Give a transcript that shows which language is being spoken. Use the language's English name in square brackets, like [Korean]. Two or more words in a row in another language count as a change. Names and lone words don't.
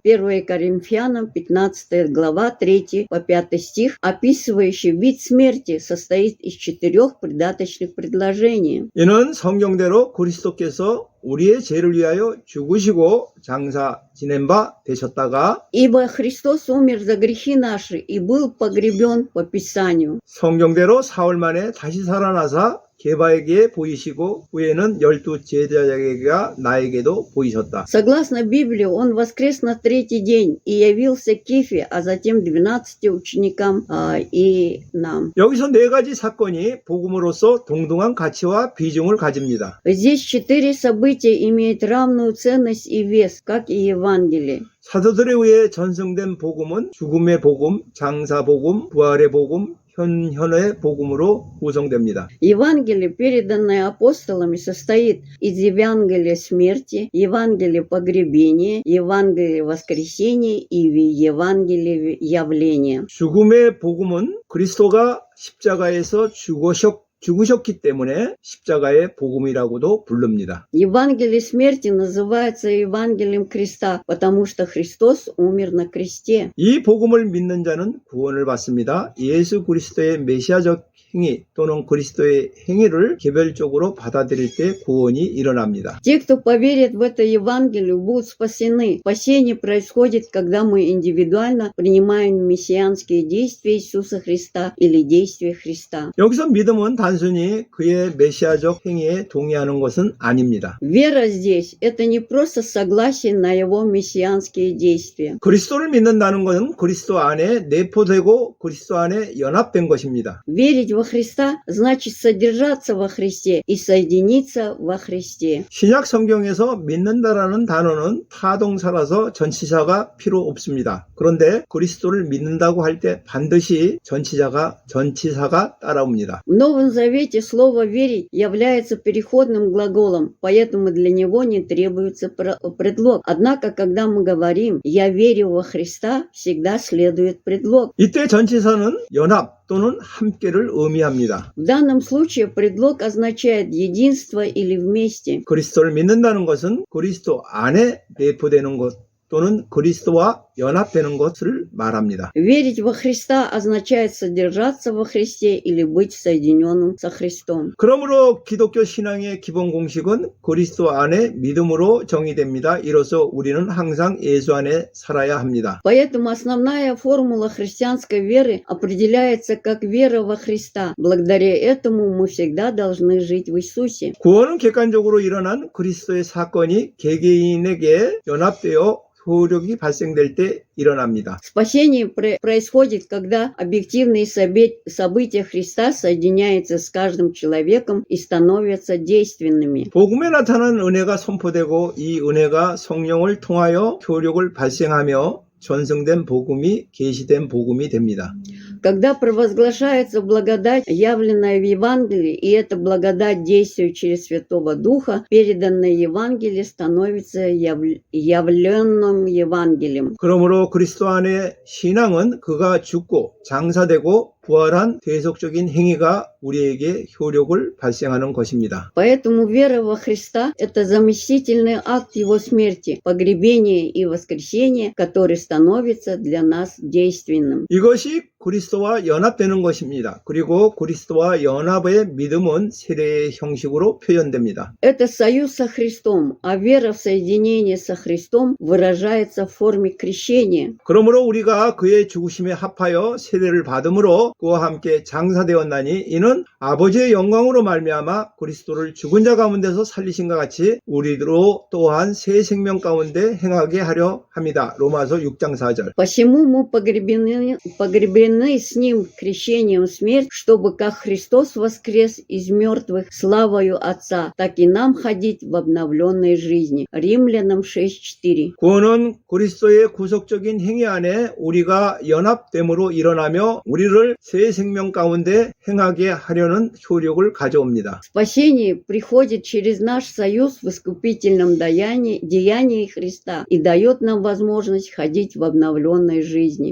[Russian] 1 Коринфянам 15 глава 3 по 5 стих, описывающий вид смерти, состоит из 4 придаточных предложений. [Korean] 이는 성경대로 그리스도께서 우리의 죄를 위하여 죽으시고 장사 지낸 바 되셨다가 [Russian] Ибо Христос умер за грехи наши и был погребен по Писанию. [Korean] 성경대로 사흘 만에 다시 살아나사 게바에게 보이시고 후에는 12 제자에게 나에게도 보이셨다. [Russian] Согласно Библии, он воскрес на третий день и явился Кефе, а затем 12 ученикам и нам. [Korean] 여기서 네 가지 사건이 복음으로서 동등한 가치와 비중을 가집니다. [Russian] Здесь 4 события имеют равную ценность и вес, как и Евангелие. [Korean] 사도들에 의해 전승된 복음은 죽음의 복음, 장사 복음, 부활의 복음, 현현의 복음으로 구성됩니다. [Russian] Евангелие, переданное апостолами, состоит из Евангелия смерти, Евангелия погребения, Евангелия воскресения и Евангелия явления. [Korean] 죽음의 복음은 그리스도가 십자가에서 죽으셨기 때문에 십자가의 복음이라고도 부릅니다. [Russian] Евангелие смерти называется Евангелием креста, потому что Христос умер на кресте. [Korean] 이 복음을 믿는 자는 구원을 받습니다. 예수 그리스도의 메시아적 행위 또는 그리스도의 행위를 개별적으로 받아들일 때 구원이 일어납니다. [Russian] Те, кто поверит в это Евангелие, будут спасены. Спасение происходит, когда мы индивидуально принимаем мессианские действия Иисуса Христа или действия Христа. [Korean] 여기서 믿음은 단순히 그의 메시아적 행위에 동의하는 것은 아닙니다. [Russian] Вера здесь – это не просто согласие на его мессианские действия. [Korean] 그리스도를 믿는다는 것은 그리스도 안에 내포되고 그리스도 안에 연합된 것입니다. [Russian] Верить во Христа значит содержаться во Христе и соединиться во Христе. [Korean] 신약 성경에서 믿는다라는 단어는 타동사라서 전치사가 필요 없습니다. 그런데 그리스도를 믿는다고 할 때 반드시 전치사가 따라옵니다. [Russian] В Новом Завете слово «верить» является переходным глаголом, поэтому для него не требуется предлог. Однако, когда мы говорим «я верю во Христа», всегда следует предлог. [Korean] 이때 전치사는 연합 또는 함께를 의미합니다. [Russian] В данном случае предлог означает единство или вместе. [Korean] 그리스도를 믿는다는 것은 그리스도 안에 내포되는 것 또는 그리스도와 연합되는 것을 말합니다. [Russian] Верить во Христа означает содержаться во Христе или быть соединенным со Христом. [Korean] 그러므로 기독교 신앙의 기본 공식은 그리스도 안에 믿음으로 정의됩니다. 이로써 우리는 항상 예수 안에 살아야 합니다. [Russian] Поэтому основная формула христианской веры определяется как вера во Христа. Благодаря этому мы всегда должны жить в Иисусе. [Korean] 구원은 객관적으로 일어난 그리스도의 사건이 개개인에게 연합되어 효력이 발생될 때 일어납니다. [Russian] Спасение происходит, когда объективные события Христа соединяются с каждым человеком и становятся действенными. [Korean] 복음에 나타난 은혜가 선포되고 이 은혜가 성령을 통하여 효력을 발생하며 전승된 복음이 계시된 복음이 됩니다. [Russian] Когда провозглашается благодать, явленная в Евангелии, и эта благодать действует через Святого Духа, переданное Евангелие становится явленным Евангелием. [Korean] 그러므로 그리스도 안에 신앙은 그가 죽고 장사되고 부활한 대속적인 행위가 우리에게 효력을 발생하는 것입니다. [Russian] Поэтому вера во Христа – это заместительный акт Его смерти, погребения и воскресения, который становится для нас действенным. [Korean] 이것이 그리스도와 연합되는 것입니다. 그리고 그리스도와 연합의 믿음은 세례의 형식으로 표현됩니다. [Russian] Это союз со Христом, а вера в соединение со Христом выражается в форме крещения. [Korean] 그러므로 우리가 그의 죽으심에 합하여 세례를 받음으로 그와 함께 장사되었나니 이는 아버지의 영광으로 말미암아 그리스도를 죽은 자 가운데서 살리신 것 같이 우리로 또한 새 생명 가운데 행하게 하려 합니다. 로마서 6장 4절. [Russian] Посему мы погребены с Ним крещением в смерть, чтобы как Христос воскрес из мертвых славою Отца, так и нам ходить в обновленной жизни. Римлянам 6:4. [Korean] 구원은 그리스도의 구속적인 행위 안에 우리가 연합됨으로 일어나며 우리를 새 생명 가운데 행하게 하려는 효력을 가져옵니다. [Russian] Спасение приходит через наш союз в искупительном деянии Христа и дает нам возможность ходить в обновленной жизни.